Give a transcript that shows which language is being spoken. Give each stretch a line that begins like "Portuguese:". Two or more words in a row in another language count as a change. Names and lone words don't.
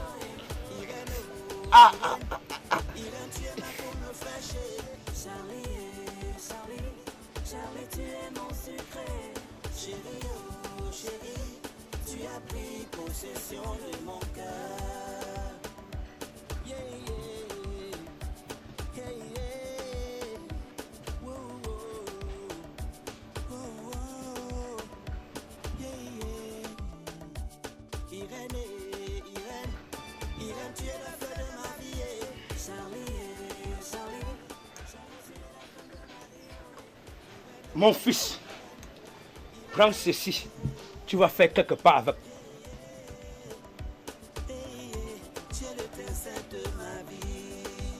French: Irène, tu es ma pour me fâcher. Charlie, tu es mon secret. Chérie, oh chérie, tu as pris possession de mon cœur.
English: Yeah, yeah, yeah, yeah. Whoa, whoa, whoa, whoa. Yeah, yeah.
French: Irène, tu es la fleur de ma vie. Charlie. Mon fils, prends ceci. Tu vas faire quelque part avec. Tu es l'étincelle de ma vie.